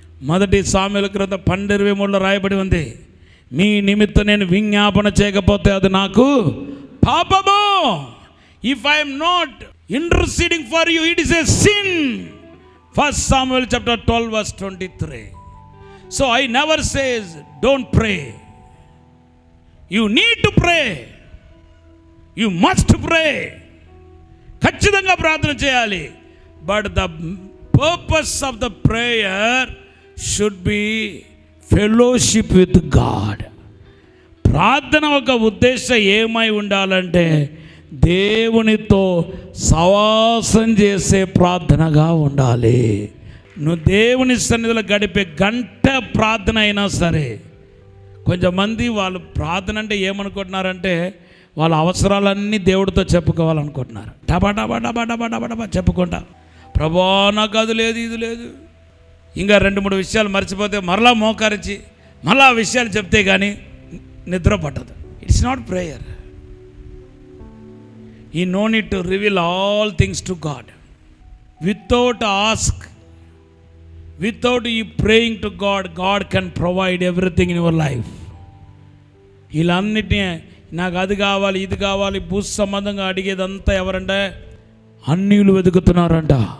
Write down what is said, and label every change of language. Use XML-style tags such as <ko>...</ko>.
<te>మొదటి సామెల గ్రంథం 12:23 రాయబడి ఉంది, మీ నిమిత్తం నేను విజ్ఞాపన చేయకపోతే అది నాకు పాపము.</te> <en>If I'm not interceding for you it is a sin. 1 Samuel chapter 12 verse 23. So I never says don't pray. You need to pray. You must pray.</en> <te>ఖచ్చితంగా ప్రార్థన చేయాలి.</te> <en>But the purpose of the prayer should be fellowship with God.</en> <te>ప్రార్థన ఒక ఉద్దేశం ఏమై ఉండాలంటే దేవునితో సవాసం చేసే ప్రార్థనగా ఉండాలి. నువ్వు దేవుని సన్నిధిలో గడిపే గంట ప్రార్థన అయినా సరే, కొంతమంది వాళ్ళు ప్రార్థన అంటే ఏమనుకుంటున్నారంటే వాళ్ళ అవసరాలన్నీ దేవుడితో చెప్పుకోవాలనుకుంటున్నారు. డబా డబా డబా డబా డబా డబా చెప్పుకుంటా, ప్రభా నాకు అది లేదు ఇది లేదు, ఇంకా 2-3 విషయాలు మర్చిపోతే మరలా మోకరించి మళ్ళా ఆ విషయాలు చెప్తే కానీ నిద్ర పట్టదు.</te> <en>It's not prayer. He no need to reveal all things to God. Without ask, without you praying to God, God can provide everything in your life.</en> <te>వీళ్ళన్నిటినీ నాకు అది కావాలి ఇది కావాలి భూ సంబంధంగా అడిగేదంతా ఎవరంటే అన్యులు వెతుకుతున్నారంట.</te>